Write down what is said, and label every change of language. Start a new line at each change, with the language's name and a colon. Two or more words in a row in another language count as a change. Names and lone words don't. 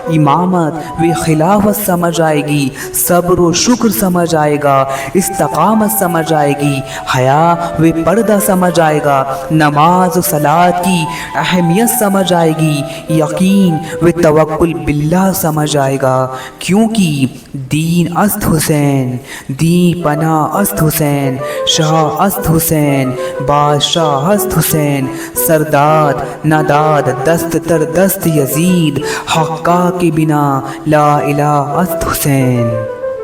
Urdu: امامت و خلافت سمجھ آئے گی، صبر و شکر سمجھ آئے گا، استقامت سمجھ آئے گی، حیا و پردہ سمجھ آئے گا، نماز و صلاۃ کی اہمیت سمجھ آئے گی، یقین و توکل باللہ سمجھ آئے گا، کیونکہ
Persian: دین است حسین، دین پناہ است حسین، شاہ است حسین، بادشاہ است حسین، سرداد نداد دست در دست یزید، حقا کے بنا لا الہ است حسین۔